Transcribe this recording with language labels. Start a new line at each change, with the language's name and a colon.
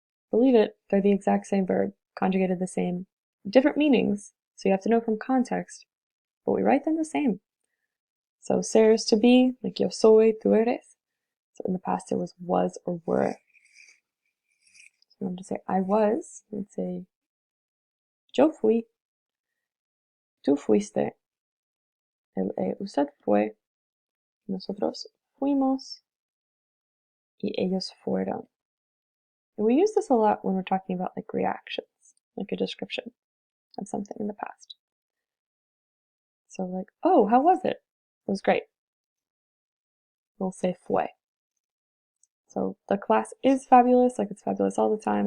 English: Believe it, they're the exact same verb, conjugated the same. Different meanings, so you have to know from context, but we write them the same. So ser is to be, like
Spanish: yo soy, tú eres.
English: So in the past it was or were. So you want to say I was, you'd say
Spanish: yo fui, tú fuiste, él usted fue, nosotros fuimos, y ellos fueron.
English: And we use this a lot when we're talking about like reactions, like a description of something in the past. So like, oh, how was it? It was great. We'll say fue. So the class is fabulous, like it's fabulous all the time.